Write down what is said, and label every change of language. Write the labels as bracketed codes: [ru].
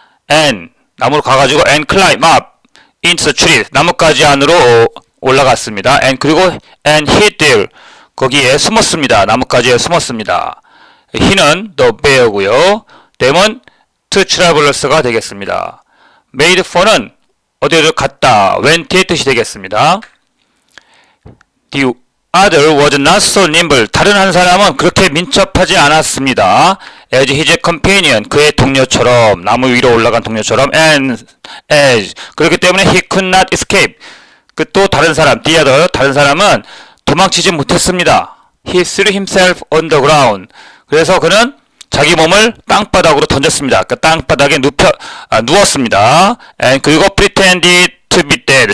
[en] And [ko] 나무로 가가지고 [en] and climb up into the tree. [ko] 나뭇가지 안으로 올라갔습니다. [en] and hid there. [ko] 거기에 숨었습니다. 나뭇가지에 숨었습니다. he는 the bear고요. them은 two travelers가 되겠습니다. made for는 어디를 갔다, went의 뜻이 되겠습니다. [en] The other was not so nimble. [ko] 다른 한 사람은 그렇게 민첩하지 않았습니다. [en] as his companion. [ko] 그의 동료처럼, 나무 위로 올라간 동료처럼. [en] and as. [ko] 그렇기 때문에 [en] he could not escape. [ko] 그 또 다른 사람, the other, 다른 사람은 도망치지 못했습니다. [en] he threw himself on the ground. [ko] 그래서 그는 자기 몸을 땅바닥으로 던졌습니다. 그 땅바닥에 누웠습니다. [en] and [ko] 그리고 [en] pretended to be dead.